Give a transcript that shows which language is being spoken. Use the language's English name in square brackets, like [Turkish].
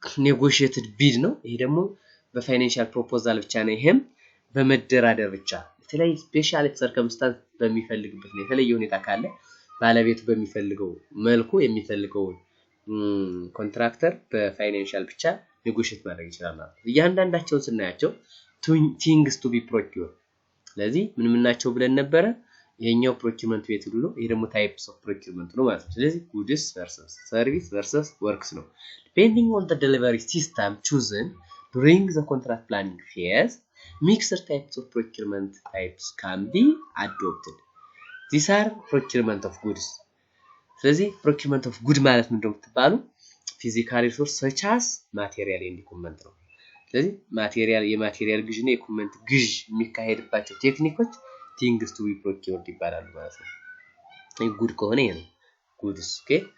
[Amharic] ኔጎሺየትድ ቢድ ነው። ይሄ ደግሞ በፋይናንሻል ፕሮፖዛል ብቻ ነው። ይሄም በመደራደር ብቻ የተለያየ ስፔሻል ሰርከምስታንስ በሚፈልግበት ነው። የተለየ ሁኔታ ካለ ባለቤቱ በሚፈልገው መልኩ የሚፈልገውን ኮንትራክተር በፋይናንሻል ብቻ ኔጎሺየት ማድረግ ይችላል ማለት ነው። እያንዳንዳቸውን ስናያቸው [English] things to be procured [Amharic] ስለዚህ ምን ናቸው ብለን ነበረ? ይሄኛው ፕሮኪውመንት ሜቶድ ነው። ይሄ ደግሞ ታይፕስ ኦፍ ፕሮኪውመንት ነው ማለት ነው። ስለዚህ ጉድስ [English] versus ሰርቪስ versus works ነው። depending on the delivery system chosen during the contract planning phase mixed types of procurement types can be adopted. These are procurement of goods. [Amharic] ስለዚህ [English] procurement of good [Amharic] ማለት ምንድነው ብትባሉ [English] physical resource such as material and equipment [Amharic] ነው። ስለዚህ የማቴሪያል ግዥ እና የኢኩዊፕመንት ግዥ የሚካሄድባቸው ቴክኒኮች [English] things to be procured [Amharic] ይባላሉ ማለት ነው። ጉድ ከሆነ ይሄ ነው ጉድስ። ኦኬ